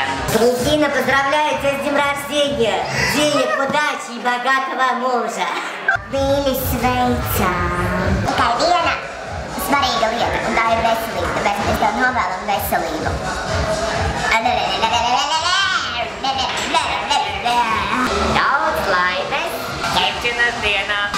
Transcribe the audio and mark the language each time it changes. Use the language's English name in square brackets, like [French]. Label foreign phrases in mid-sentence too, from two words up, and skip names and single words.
[Russian] Кристина, поздравляю тебя с днем рождения! Денег, удачи и богатого мужа! [Latvian] Mīļi sveicām! Tikai viena svarīga lieta, un tā ir veselība, tāpēc mēs tev novēlam veselību. Daudz laimes! Ķepšanas dienā!